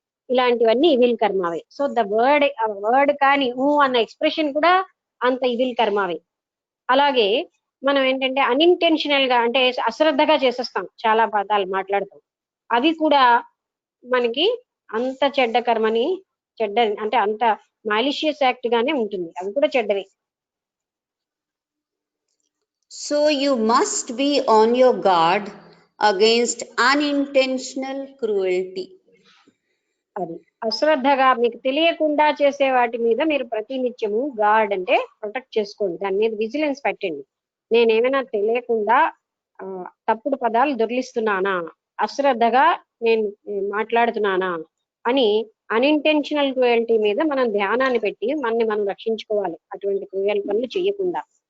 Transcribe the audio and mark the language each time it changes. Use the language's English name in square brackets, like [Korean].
[Telugu] ఇలాంటివన్నీ evil కర్మావే. [English] so the word [Telugu] కానీ అన్న ఎక్స్ప్రెషన్ కూడా అంత ఇవిల్ కర్మావే. అలాగే మనం ఏంటంటే అన్ఇంటెన్షనల్ గా, అంటే అశ్రద్ధగా చేసేస్తాం, చాలా పదాలు మాట్లాడతాం. అవి కూడా మనకి అంత చెడ్డ కర్మని, చెడ్డ అంటే అంత మాలిషియస్ యాక్ట్ గానే ఉంటుంది. అవి కూడా చెడ్డవే. [English] So you must be on your guard against unintentional cruelty. [Telugu] అది అశ్రద్ధగా మీకు తెలియకుండా చేసే వాటి మీద మీరు ప్రతినిత్యము గార్డ్ అంటే ప్రొటెక్ట్ చేసుకోండి, దాని మీద విజిలెన్స్ పెట్టండి. నేనేమైనా తెలియకుండా తప్పుడు పదాలు దొర్లిస్తున్నానా, అశ్రద్ధగా నేను మాట్లాడుతున్నానా అని అన్ఇంటెన్షనల్ క్రూయల్టీ మీద మనం ధ్యానాన్ని పెట్టి మనని మనం రక్షించుకోవాలి, అటువంటి క్రూయల్ పనులు చేయకుండా.